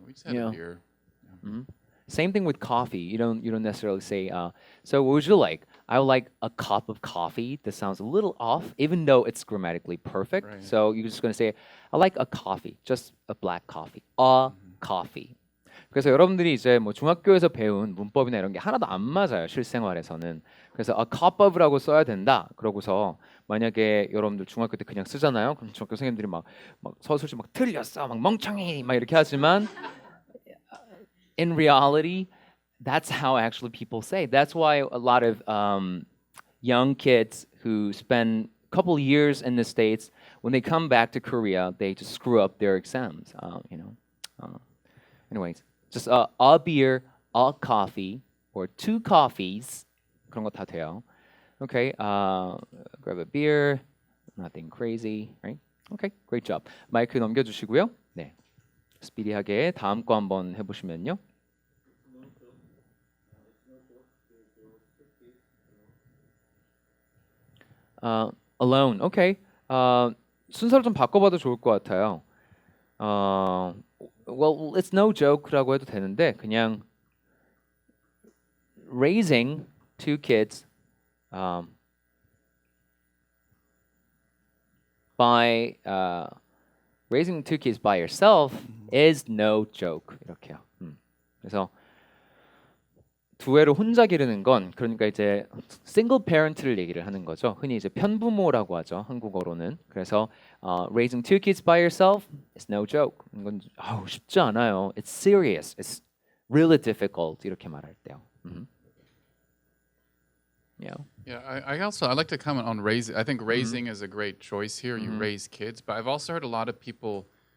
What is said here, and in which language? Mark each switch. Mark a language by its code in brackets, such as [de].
[en] We just had a beer. Same thing with coffee. You don't necessarily say. So what would you like? I would like a cup of coffee. That sounds a little off, even though it's grammatically perfect. Right. So you're just going to say, I like a coffee, just a black coffee, a coffee. [ko] 그래서 여러분들이 이제 뭐 중학교에서 배운 문법이나 이런 게 하나도 안 맞아요 실생활에서는. 그래서 [en] a cup of [ko] 라고 써야 된다. 그러고서 만약에 여러분들 중학교 때 그냥 쓰잖아요. 그럼 중학교 선생님들이 막 서술식 막 틀렸어, 막 멍청이 막 이렇게 하지만. [en] In reality, that's how actually people say. That's why a lot of young kids who spend a couple years in the States, when they come back to Korea, they just screw up their exams. Anyways, just a beer, a coffee, or two coffees. [ko] 그런 거 다 돼요. [en] Okay, grab a beer, nothing crazy, right? Okay, great job. [ko] 마이크 넘겨주시고요. 네. 스피디하게 다음 거 한번 해보시면요. [en] Alone. Okay. [ko] 순서를 좀 바꿔봐도 좋을 것 같아요. [en] Well, it's no joke [ko] 라고 해도 되는데 그냥 [en] raising two kids by raising two kids by yourself is no joke. [ko] 이렇게요. 그래서 두 애를 혼자 기르는 건 그러니까 이제 single parent를 얘기를 하는 거죠. 흔히 이제 편부모라고 하죠. 한국어로는. 그래서 [en] raising two kids by yourself is no joke. [ko] 이건 쉽지 않아요. [en] It's serious. It's really difficult. [ko] 이렇게 말할 때요. [en] Yeah. Yeah, I like to comment on raising. I think raising is a great choice here. You raise kids, but I've also heard a lot of people